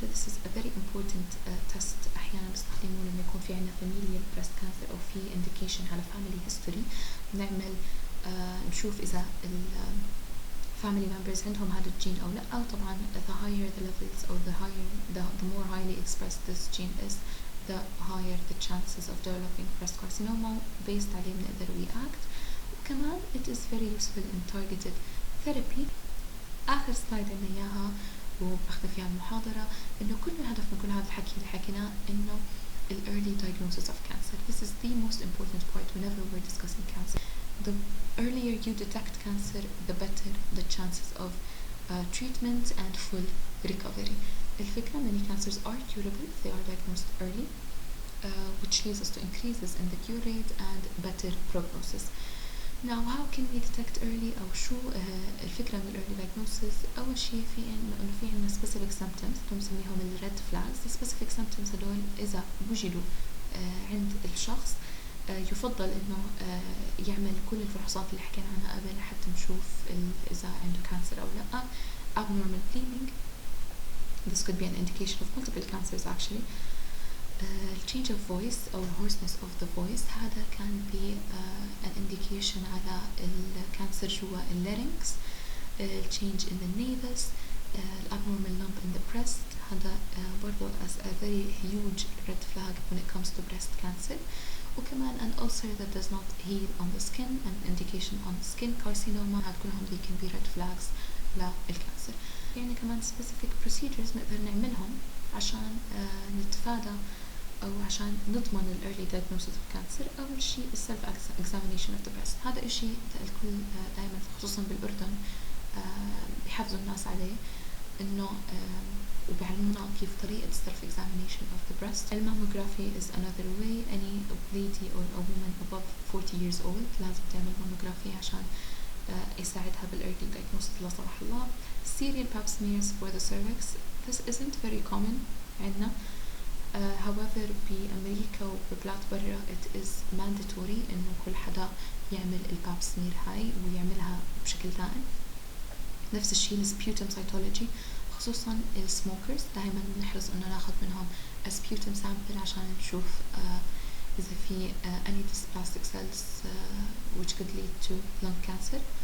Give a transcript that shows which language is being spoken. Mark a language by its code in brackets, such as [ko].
[en] This is a very important test. [ar] أحيانا بستخدمه لما يكون في عنا [en] familial breast cancer [ar] أو في [en] indication [ar] على [en] family history. [ar] نعمل نشوف إذا [en] family members [ar] عندهم هذا الجين أو لا. أو طبعا [en] the higher the levels or the more highly expressed this gene is, the higher the chances of developing breast carcinoma. based [ar] عليه بنقدر [en] react. [ar] وكمان [en] it is very useful in targeted therapy. [ar] آخر سلايد عنا إياها وبختم فيها المحاضرة، إنه كل الهدف من كل هذا الحكي اللي حكيناه إنه [en] early diagnosis of cancer. This is the most important part whenever we're discussing cancer. The earlier you detect cancer, the better the chances of treatment and full recovery. [ar] الفكرة [en] many cancers are curable if they are diagnosed early, which leads us to increases in the cure rate and better prognosis. Now how can we detect early [ar] أو شو الفكرة من [en] early diagnosis؟ [ar] أول شيء في إنه في عنا [en] specific symptoms [ar] اللي بنسميهم ال [en] red flags. the specific symptoms [ar] هدول إذا وجدوا عند الشخص يفضل إنه يعمل كل الفحوصات اللي حكينا عنها قبل حتى نشوف إذا عنده كانسر أو لا. [en] abnormal bleeding, this could be an indication of multiple cancers actually. change of voice [ar] أو [en] hoarseness of the voice, [ar] هذا كان [en] be an indication [ar] على الكانسر جوا اللارynx. [en] change in the navis, abnormal lump in the breast, [ar] هذا برضو [en] as a very huge red flag when it comes to breast cancer. [ar] وكمان [en] an ulcer that does not heal on the skin, an indication on skin carcinoma. [ar] هاد كلهم [en] they can be red flags [ar] للكانسر. يعني كمان [en] specific procedures [ar] نقدر نعملهم عشان نتفادى أو عشان نضمن ال [en] early diagnosis of cancer. [ar] أول شيء [en] self examination of the breast، [ar] هذا إشي الكل دائما خصوصا بالأردن بيحفزوا الناس عليه، إنه وبيعلمونا كيف طريقة self examination of the breast. [en] Mammography is another way. Any lady or a woman above 40 years old [ar] لازم تعمل [en] mammography [ar] عشان يساعدها بال [en] early diagnosis [ar] لا سمح الله. [en] Serial pap smears for the cervix, this isn't very common [ar] عندنا. [en] however [ar] بأمريكا وببلاد برا [en] it is mandatory [ar] إنه كل حدا يعمل الباب سمير هاي ويعملها بشكل دائم. نفس الشيء [en] sputum cytology، [ar] خصوصا السموكرز دائما بنحرص إنه ناخذ منهم [en] sputum sample [ar] عشان نشوف إذا في [en] any dysplastic cells which could lead to lung cancer.